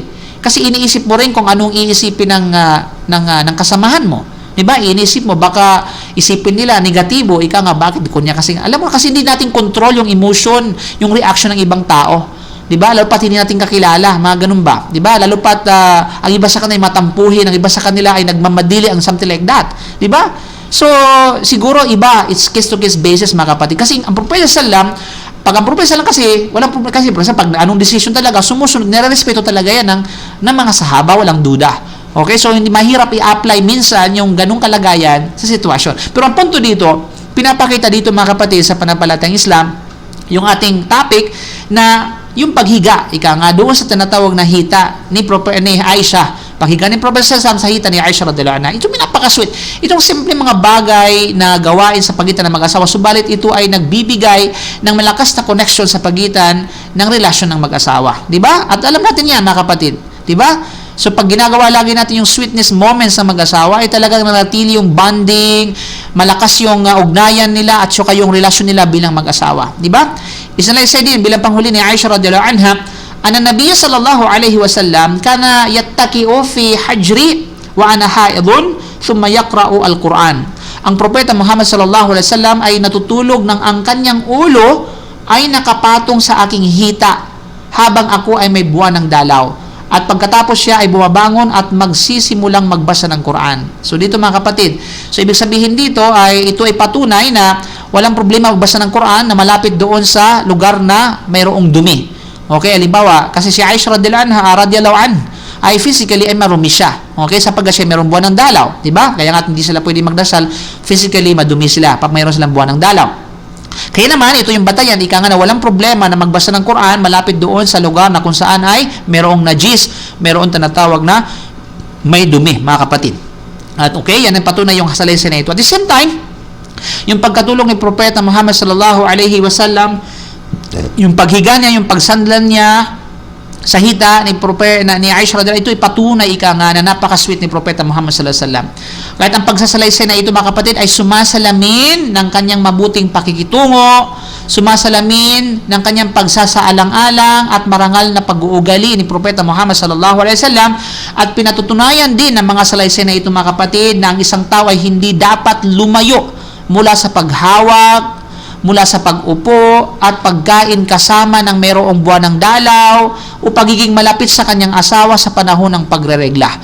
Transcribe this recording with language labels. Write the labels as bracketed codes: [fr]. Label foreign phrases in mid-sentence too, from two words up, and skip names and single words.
[tl] Kasi iniisip mo rin kung anong iisipin ng kasamahan mo. Diba? Inisip mo, baka isipin nila negatibo, ika nga, bakit? Kunya kasi, alam mo, kasi hindi natin control yung emotion, yung reaction ng ibang tao. Diba? Lalo pat hindi natin kakilala, mga ganun ba? Diba? Lalo pat ang iba sa kanila ay matampuhin, ang iba sa kanila ay nagmamadili, ang [en] something like that. [tl] Diba? So, siguro iba, [en] it's case-to-case basis, [tl] mga kapatid. Kasi ang Propeta Sallam, pag ang Propeta Sallam kasi, walang problema, kasi pag anong decision talaga, sumusunod, nire-respeto talaga yan ng mga sahaba, walang duda. Okay, so hindi mahirap i-apply minsan yung ganung kalagayan sa sitwasyon. Pero ang punto dito, pinapakita dito, mga kapatid, sa pananampalatayang Islam, yung ating topic na yung paghiga, ika nga, doon sa tinatawag na hita ni Aisha. Paghiga ni Prophet sa hita ni Aisha [ar] رضي الله عنها. [tl] Ito pinapakasweet. Itong simple mga bagay na gawain sa pagitan ng mag-asawa, subalit ito ay nagbibigay ng malakas na connection sa pagitan ng relasyon ng mag-asawa. Di ba? At alam natin yan, mga kapatid. Di ba? So, pag ginagawa lagi natin yung [en] sweetness moments [tl] ng mag-asawa, ay talagang nanatili yung bonding, malakas yung ugnayan nila at saka yung relasyon nila bilang mag-asawa. Di ba? Isa na isa din, bilang panghuli ni Aisha [ar] رضي الله عنها أن النبي صلى الله عليه وسلم كان يتكئ في حجري وأنا حائض ثم يقرأ القرآن. [tl] Ang propeta Muhammad [ar] صلى الله عليه وسلم [tl] ay natutulog ng ang kanyang ulo ay nakapatong sa aking hita habang ako ay may buwan ng dalaw. At pagkatapos siya ay bumabangon at magsisimulang magbasa ng Quran. So dito mga kapatid, so ibig sabihin dito ay ito ay patunay na walang problema magbasa ng Quran na malapit doon sa lugar na mayroong dumi. Okay, halimbawa, kasi si Aisha [ar] رضي الله عنها [tl] ay physically ay marumi siya. Okay, sapagkat siya mayroong buwan ng dalaw, di ba? Kaya nga hindi sila pwede magdasal, physically madumi sila pag mayroon silang buwan ng dalaw. Kaya naman, ito yung batayan, ika nga na walang problema na magbasa ng Quran malapit doon sa lugar na kung saan ay mayroong najis, mayroong tinatawag na may dumi, mga kapatid. At okay, yan ang patunay yung kasalaysay na ito. [en] At the same time, [tl] yung pagkatulong ni Propeta Muhammad [ar] صلى الله عليه وسلم, [tl] yung paghiga niya, yung pagsandlan niya sa hita ni Aisha [ar] رضي الله عنها, [tl] ito ay patunay ika nga na napaka-sweet ni Propeta Muhammad [ar] صلى الله عليه وسلم. [tl] Kahit ang pagsasalaysay na ito, mga kapatid, ay sumasalamin ng kanyang mabuting pakikitungo, sumasalamin ng kanyang pagsasaalang-alang at marangal na pag-uugali ni Propeta Muhammad [ar] صلى الله عليه وسلم, [tl] at pinatutunayan din ng mga salaysay na ito, mga kapatid, na ang isang tao ay hindi dapat lumayo mula sa paghawak, mula sa pag-upo at pagkain kasama ng mayroong buwan ng dalaw o pagiging malapit sa kanyang asawa sa panahon ng pagreregla.